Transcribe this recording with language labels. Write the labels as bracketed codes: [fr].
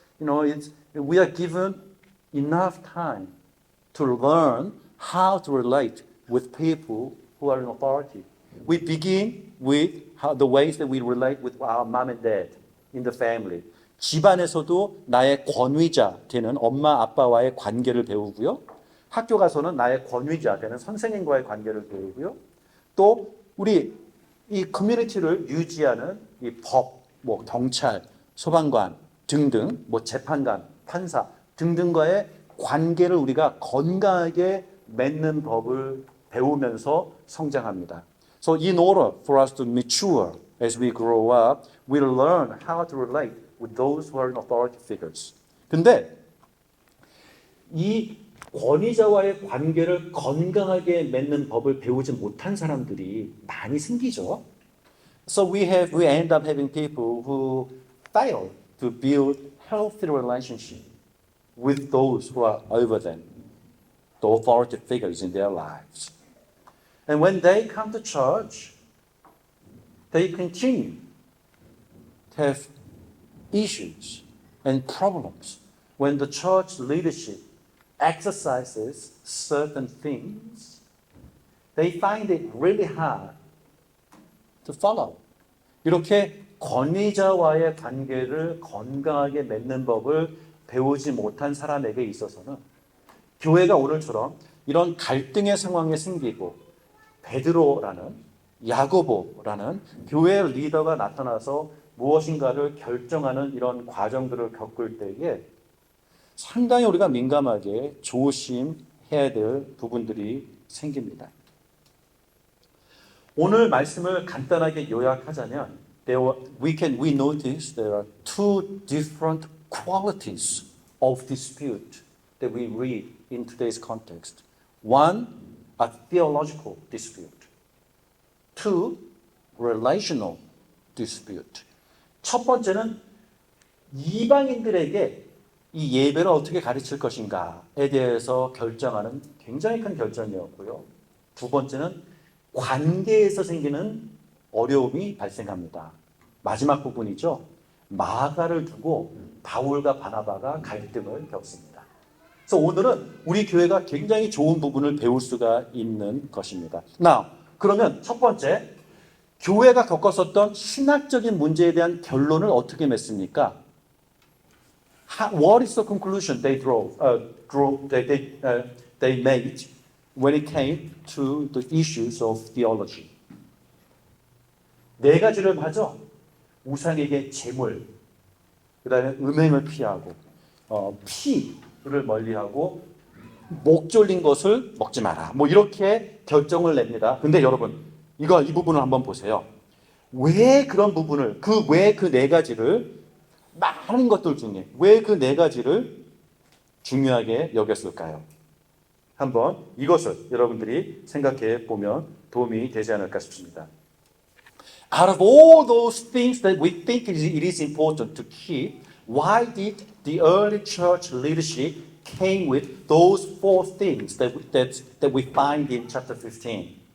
[en] We are given enough time to learn how to relate with people who are in authority. We begin with the ways that we relate with our mom and dad in the family. [ko] 집안에서도 나의 권위자 되는 엄마 아빠와의 관계를 배우고요. 학교 가서는 나의 권위자 되는 선생님과의 관계를 배우고요. 또 우리 이 커뮤니티를 유지하는 이 법, 경찰, 소방관 등등, 재판관, 판사 등등과의 관계를 우리가 건강하게 맺는 법을 배우면서 성장합니다. [en] So in order for us to mature as we grow up, we learn how to relate with those who are in authority figures. [ko] 근데 이 권위자와의 관계를 건강하게 맺는 법을 배우지 못한 사람들이 많이 생기죠. [en] So we end up having people who fail to build healthy relationship with those who are over them, the authority figures in their lives. And when they come to church, they continue to have issues and problems when the church leadership exercises certain things. They find it really hard to follow. [ko] 이렇게 권위자와의 관계를 건강하게 맺는 법을 배우지 못한 사람에게 있어서는 교회가 오늘처럼 이런 갈등의 상황에 생기고 베드로라는 야고보라는 교회 리더가 나타나서 무엇인가를 결정하는 이런 과정들을 겪을 때에 상당히 우리가 민감하게 조심해야 될 부분들이 생깁니다. 오늘 말씀을 간단하게 요약하자면 [en] we notice there are two different qualities of dispute that we read in today's context. One, a theological dispute. Two, relational dispute. [ko] 첫 번째는 이방인들에게 이 예배를 어떻게 가르칠 것인가에 대해서 결정하는 굉장히 큰 결정이었고요. 두 번째는 관계에서 생기는 어려움이 발생합니다. 마지막 부분이죠. 마가를 두고 바울과 바나바가 갈등을 겪습니다. 그래서 오늘은 우리 교회가 굉장히 좋은 부분을 배울 수가 있는 것입니다. 그러면 첫 번째, 교회가 겪었었던 신학적인 문제에 대한 결론을 어떻게 맺습니까? [en] What is the conclusion they made when it came to the issues of theology? [ko] 네 가지를 하죠. 우상에게 제물, 그 다음에 음행을 피하고, 피를 멀리하고, 목 졸린 것을 먹지 마라. 뭐 이렇게 결정을 냅니다. 근데 여러분, 이 부분을 한번 보세요. 왜 그런 부분을, 왜 그 네 가지를, 많은 것들 중에, 왜 그 네 가지를 중요하게 여겼을까요? 한번 이것을 여러분들이 생각해 보면 도움이 되지 않을까 싶습니다. [en] Out of all those things that we think it is important to keep, why did the early church leadership came with those four things that we find in chapter 15?